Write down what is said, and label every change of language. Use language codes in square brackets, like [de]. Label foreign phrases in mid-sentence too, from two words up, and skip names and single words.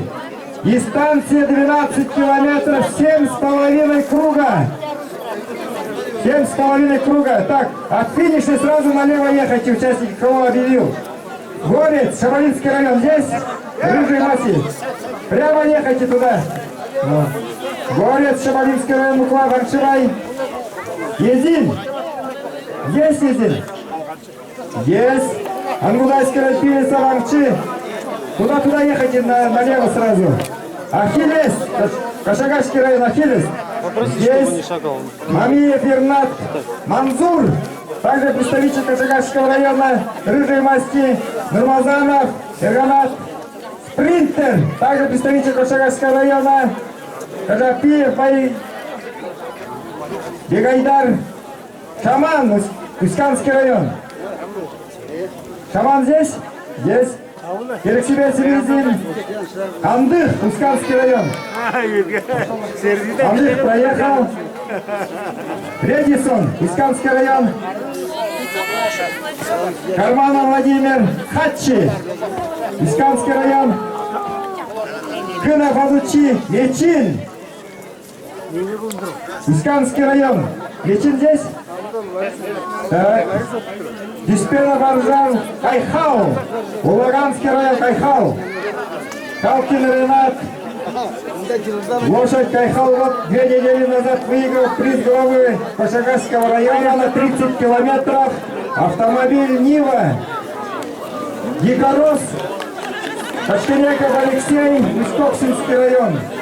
[ru] Дистанция 12 километров, 7,5 круга. 7,5 круга. Так, от финишной сразу налево ехайте, участники, кого объявил. Горец, Шабалинский район, здесь, рыжий масти. Прямо ехайте туда. Горец, Шабалинский район, Мукла, Варшивай. Езин. Есть Езин? Есть. Аргудайский район, Пилисов Амчи. Туда ехайте налево сразу. Ахиллес, Кашагашский район, Ахиллес. Здесь Мамиев Ернат, Манзур. Также представитель Кашагашского района, рыжей масти, Нурмазанов, Ерганат. Спринтер. Также представитель Кашагашского района, Кажапиев, Бегайдар. Шаман, Усть-Канский район. Шаман здесь? Здесь. Керексибесев Изин. Андых, Усть-Канский район. Андых проехал. Редисон, Усть-Канский район. Карманов Владимир. Хатчи, Усть-Канский район. Кынов Адучи. Мечин, Усть-Канский район. Мечин здесь? Так. Диспенов Аржан, Кайхал. Улаганский район, Кайхал. Калкин Ренат. Лошадь Кайхал вот 2 недели назад выиграл приз главы Пашагашского района на 30 километров. Автомобиль Нива. Дикорос. Качкинеков Алексей, Усть-Коксинский район.